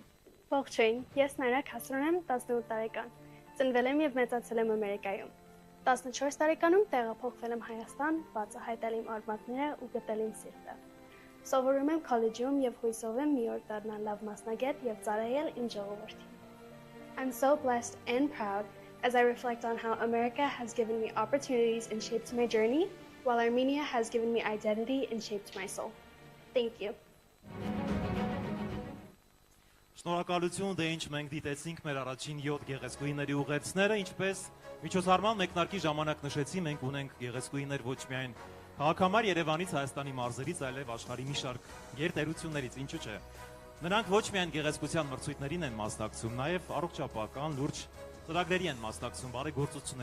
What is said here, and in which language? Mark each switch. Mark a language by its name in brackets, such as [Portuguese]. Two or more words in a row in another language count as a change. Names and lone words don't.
[Armenian] Ողջույն, ես Նայրա Քասրուն եմ, 18 տարեկան։ Ծնվել եմ եւ մեծացել եմ Ամերիկայում։ 14 տարեկանում տեղափոխվել եմ Հայաստան, բացահայտել իմ արմատները ու գտել իմ սիրտը։ Սովորում եմ քոլեջում եւ հույսով եմ մի օր դառնալ լավ մասնագետ եւ ծառայել իմ ժողովրդին։ [English] I'm so blessed and proud as I reflect on how America has given me opportunities and shaped my journey, while Armenia has given me identity and shaped my soul. Thank you. [Armenian] Շնորհակալություն, դե ինչ մենք դիտեցինք մեր առաջին 7 գեղեցկուհիների ուղերձները, ինչպես միջոցառման մեկնարկի ժամանակ նշեցի, մենք ունենք գեղեցկուհիներ ոչ միայն քաղաքամար Երևանից, Հայաստանի մարզերից, այլև աշխարհի մի շարք գերտերություններից, ինչու՞ չէ։ Նրանք ոչ միայն գեղեցկության մրցույթներին են մասնակցում, նաև առողջապահական լուրջ ծրագրերի են մասնակցում, բարեգործություն